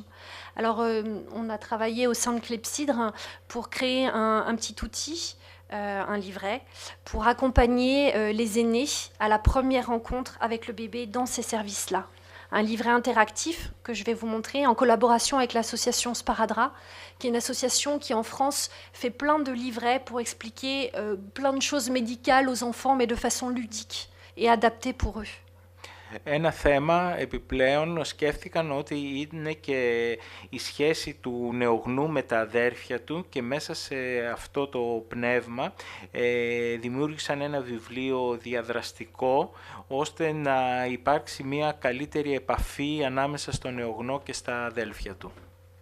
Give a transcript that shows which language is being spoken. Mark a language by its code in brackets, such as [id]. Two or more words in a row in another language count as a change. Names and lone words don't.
[fr] Alors, on a travaillé au sein de Clepsydre pour créer un petit outil, un livret, pour accompagner les aînés à la première rencontre avec le bébé dans ces services-là. Un livret interactif que je vais vous montrer en collaboration avec l'association Sparadra, qui est une association qui en France fait plein de livrets pour expliquer plein de choses médicales aux enfants, mais de façon ludique et adaptée pour eux. [el] Ένα θέμα επιπλέον σκέφτηκαν ότι είναι και η σχέση του νεογνού με τα αδέρφια του και μέσα σε αυτό το πνεύμα δημιούργησαν ένα βιβλίο διαδραστικό ώστε να υπάρξει μια καλύτερη επαφή ανάμεσα στο νεογνώ και στα αδέλφια του.